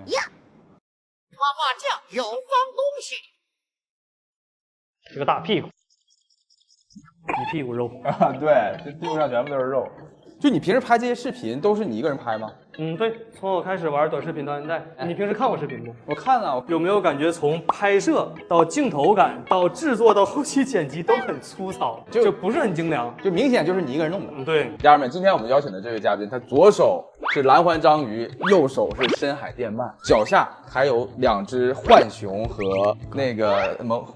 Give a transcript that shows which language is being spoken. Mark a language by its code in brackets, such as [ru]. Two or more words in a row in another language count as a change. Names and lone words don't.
[zh] 妈妈酱有放东西。这个大屁股，一屁股肉啊，对，这地上全部都是肉。就你平时拍这些视频都是你一个人拍吗？对，从我开始玩短视频到现在，你平时看我视频不？我看了，有没有感觉从拍攝到鏡頭感到制作到後期剪輯都很粗糙，就不是很精良，就明顯就是你一個人弄的。對，家人們，今天我們邀請的這位嘉賓，他左手是藍環章魚，右手是深海電鰻，腳下還有2隻浣熊和那個猛虎。